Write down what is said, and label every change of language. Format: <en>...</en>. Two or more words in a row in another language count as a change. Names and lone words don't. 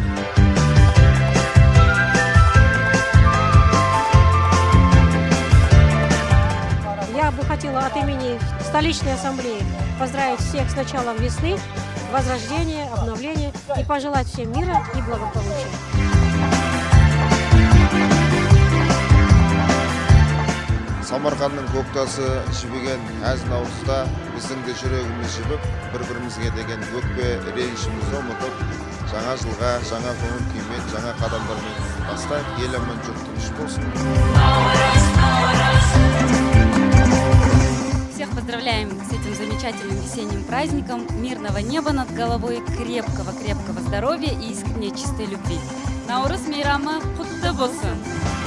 <ru>Я бы хотела от имени столичной ассамблеи поздравить всех с началом весны, возрождения, обновления и пожелать всем мира и благополучия.</ru> <kk>Самарқанның көктасы жібіген әз наурызда біздің де жүрегіміз жібіп, бір-бірімізге деген өкпе ренішімізді ұмытып, жаңа жылға, жаңа көңіл күймен, жаңа қадамдармен бастайық. Ел аман, жұрт тыныш болсын.</kk> <ru>Всех поздравляем с этим замечательным весенним праздником, мирного неба над головой, крепкого здоровья и искренней чистой любви.</ru> <kk>Наурыз мейрамы құтты болсын!</kk>